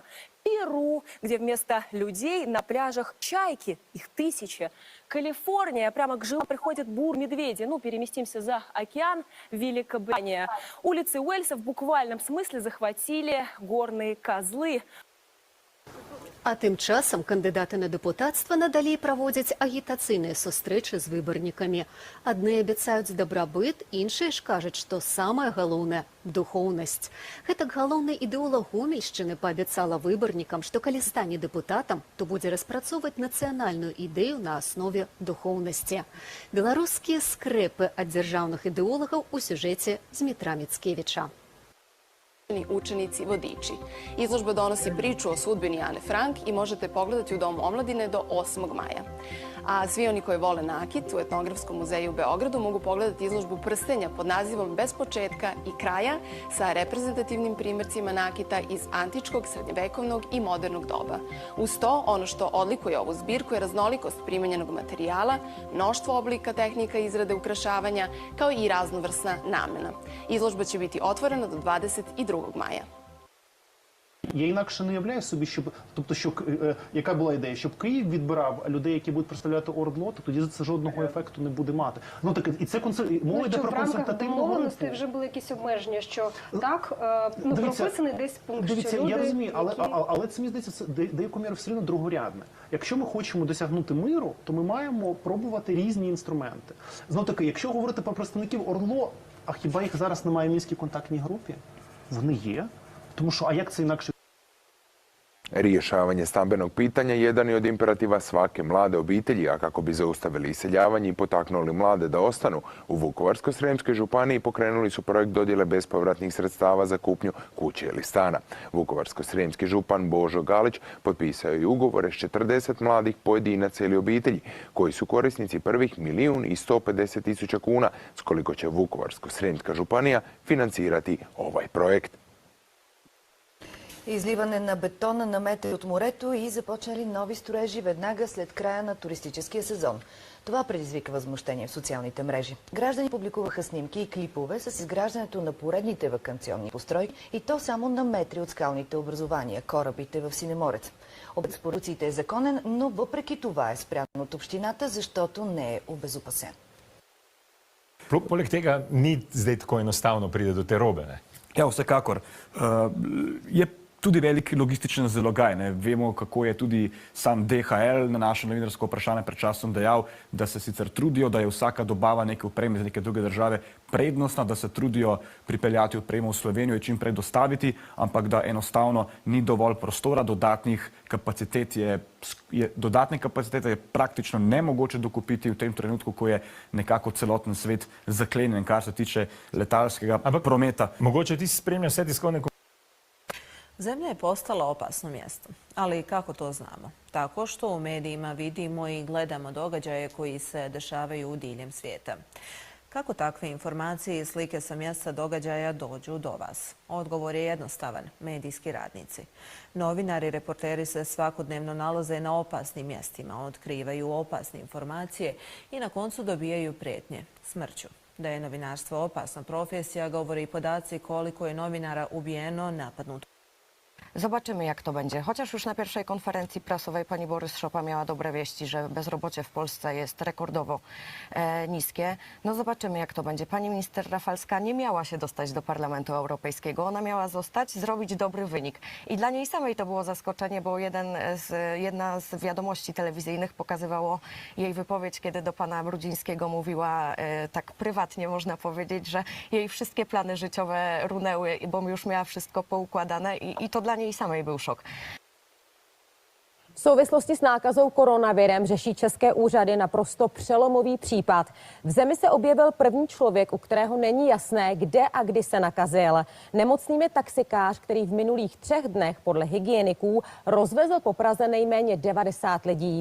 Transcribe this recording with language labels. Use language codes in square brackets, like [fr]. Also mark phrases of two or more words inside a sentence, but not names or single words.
[ru] Перу, где вместо людей на пляжах чайки, их тысячи. Калифорния, прямо к жилам приходят бур-медведи. Ну, переместимся за океан, Великобритания. Улицы Уэльса в буквальном смысле захватили горные козлы. [uk] А тим часом кандидати на депутатство надалі проводять агітаційні зустрічі з виборниками. Одні обіцяють добробит, інші ж кажуть, що саме головне – духовність. [be] Гэтак галоўны ідэолог Гомельшчыны паабяцала выбарнікам, што калі стане дэпутатам, то будзе распрацоўваць нацыянальную ідэю на аснове духоўнасці. Беларускія скрэпы ад дзяржаўных ідэолагаў у сюжэце Дмітра Міцкевіча. [sr] Učenici vodiči. Izložba donosi priču o sudbini Ane Frank i možete pogledati u Domu omladine do 8. maja. A svi oni koji vole nakit u Etnografskom muzeju u Beogradu mogu pogledati izložbu prstenja pod nazivom Bez početka i kraja sa reprezentativnim primjercima nakita iz antičkog, srednjevekovnog i modernog doba. Uz to, ono što odlikuje ovu zbirku je raznolikost primenjenog materijala, mnoštvo oblika tehnika izrade ukrašavanja, kao i raznovrsna namena. Izložba će biti otvorena do 22. maja. [uk] Я інакше не уявляю собі, яка була ідея, щоб Київ відбирав людей, які будуть представляти ОРДЛО, то тоді це жодного ефекту не буде мати. Ну так і це мова йде про консультативну групу. Вже були якісь обмеження, що так, прописаний десь пункт, дивіться, що люди, я розумію, але це, мені здається, деякою мірою все одно другорядне. Якщо ми хочемо досягнути миру, то ми маємо пробувати різні інструменти. Знов таки, якщо говорити про представників ОРДЛО, а хіба їх зараз немає в Мінській контактній групі? Вони є. Тому що, а як це інакше? [hr] Rješavanje stambenog pitanja jedan je od imperativa svake mlade obitelji, a kako bi zaustavili iseljavanje i potaknuli mlade da ostanu, u Vukovarsko-srijemskoj županiji pokrenuli su projekt dodjele bespovratnih sredstava za kupnju kuće ili stana. Vukovarsko-srijemski župan Božo Galić potpisao je ugovore s 40 mladih pojedinaca ili obitelji, koji su korisnici prvih 1.150.000 kuna, s koliko će Vukovarsko-srijemska županija financirati ovaj projekt. [bg] Изливане на бетона на метри от морето и започнали нови строежи веднага след края на туристическия сезон. Това предизвика възмущение в социалните мрежи. Граждани публикуваха снимки и клипове с изграждането на поредните ваканционни постройки и то само на метри от скалните образования, корабите в Синеморец. Обект с поръците е законен, но въпреки това е спрян от общината, защото не е обезопасен. [sl] Poleg tega ni zdaj tako enostavno pride do te robe. Ne? Ja, vsekakor. Je tudi velik logističen zalogaj. Ne? Vemo, kako je tudi sam DHL na naše novinarsko vprašanje pred časom dejal, da se sicer trudijo, da je vsaka dobava neke opreme iz neke druge države prednostna, da se trudijo pripeljati opremo v Slovenijo in čim prej dostaviti, ampak da enostavno ni dovolj prostora, dodatne kapacitete je praktično nemogoče dokupiti v tem trenutku, ko je nekako celoten svet zaklenjen, kar se tiče letalskega prometa. Mogoče ti spremljaš sve tiskovne. [bs] Zemlja je postala opasno mjesto, ali kako to znamo? Tako što u medijima vidimo i gledamo događaje koji se dešavaju diljem svijeta. Kako takve informacije i slike sa mjesta događaja dođu do vas? Odgovor je jednostavan, medijski radnici. Novinari i reporteri se svakodnevno nalaze na opasnim mjestima, otkrivaju opasne informacije i na koncu dobijaju prijetnje smrću. Da je novinarstvo opasna profesja, govore i podaci koliko je novinara ubijeno, napadnuto. [pl] Zobaczymy, jak to będzie. Chociaż już na pierwszej konferencji prasowej pani Borys Szopa miała dobre wieści, że bezrobocie w Polsce jest rekordowo niskie. No zobaczymy, jak to będzie. Pani minister Rafalska nie miała się dostać do Parlamentu Europejskiego. Ona miała zostać, zrobić dobry wynik. I dla niej samej to było zaskoczenie, bo jedna z wiadomości telewizyjnych pokazywało jej wypowiedź, kiedy do pana Brudzińskiego mówiła tak prywatnie, można powiedzieć, że jej wszystkie plany życiowe runęły, bo już miała wszystko poukładane i to dla niej samej byl šok. [cs] V souvislosti s nákazou koronavirem řeší české úřady naprosto přelomový případ. V zemi se objevil první člověk, u kterého není jasné, kde a kdy se nakazil. Nemocným je taxikář, který v minulých 3 dnech podle hygieniků rozvezl po Praze nejméně 90 lidí.